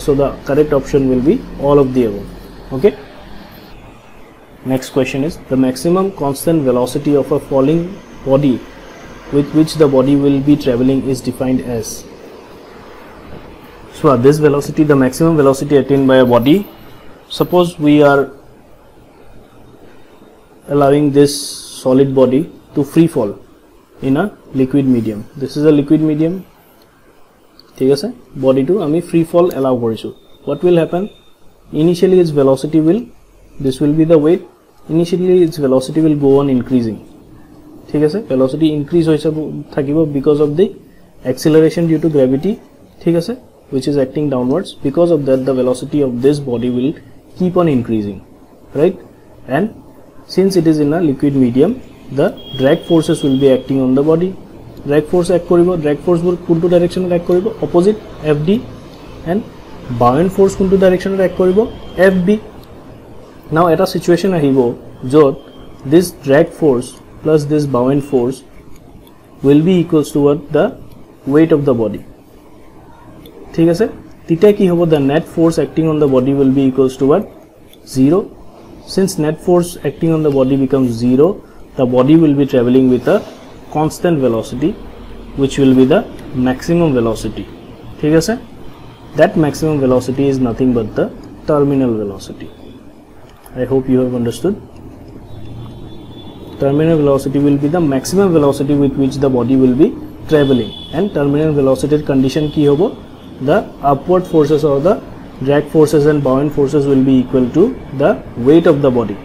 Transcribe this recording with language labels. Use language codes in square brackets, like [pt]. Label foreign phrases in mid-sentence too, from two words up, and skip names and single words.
[en] So the correct option will be all of the above. Okay, next question is, the maximum constant velocity of a falling body with which the body will be traveling is defined as. So this velocity, the maximum velocity attained by a body, suppose we are allowing this solid body to free fall in a liquid medium. This is a liquid medium. [as] ঠিক আছে, [en] body to আমি free fall allow কৰিছো. What will happen? Initially its velocity will, this will be the weight, initially its velocity will go on increasing. [as] ঠিক আছে, [en] velocity increase [as] হৈছে থাকিব [en] because of the acceleration due to gravity, [as] ঠিক আছে, [en] which is acting downwards. Because of that the velocity of this body will keep on increasing, right? And since it is in a liquid medium, the drag forces will be acting on the body. Drag force act koribo, drag force [as] বোৰ কোনটো [en] direction act koribo, opposite FD, and buoyant force kuntu direction act koribo, FB. Now at a situation [as] আহিব য'ত [en] this drag force plus this buoyant force will be equals to what? The weight of the body. [as] ঠিক আছে, তেতিয়া কি hobo? [en] The net force acting on the body will be equals to what? 0. Since net force acting on the body becomes 0, the body will be traveling with a constant velocity, which will be the maximum velocity. [as] ঠিক আছে, [en] that maximum velocity is nothing but the terminal velocity. I hope you have understood. Terminal velocity will be the maximum velocity with which the body will be traveling, and terminal velocity condition [as] কি হ'ব? [en] The upward forces or the drag forces and buoyant forces will be equal to the weight of the body.